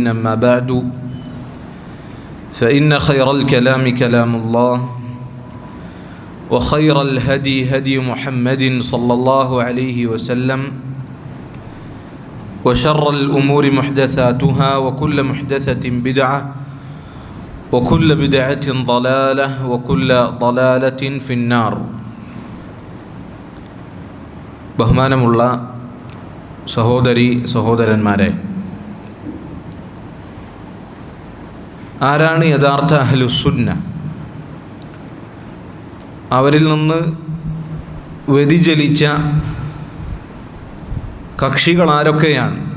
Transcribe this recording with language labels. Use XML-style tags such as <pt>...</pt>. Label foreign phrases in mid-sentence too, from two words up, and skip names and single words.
<ar>أما بعد، فإن خير الكلام كلام الله، وخير الهدي هدي محمد صلى الله عليه وسلم، وشر الأمور محدثاتها، وكل محدثة بدعة، وكل بدعة ضلالة، وكل ضلالة في النار.</ar> <ml>ബഹുമാനമുള്ള സഹോദരന്മാരെ, ആരാണ് യഥാർത്ഥ അഹ്ലുസുന്ന? അവരിൽ നിന്ന് വ്യതിചലിച്ച കക്ഷികൾ ആരൊക്കെയാണ്?</ml>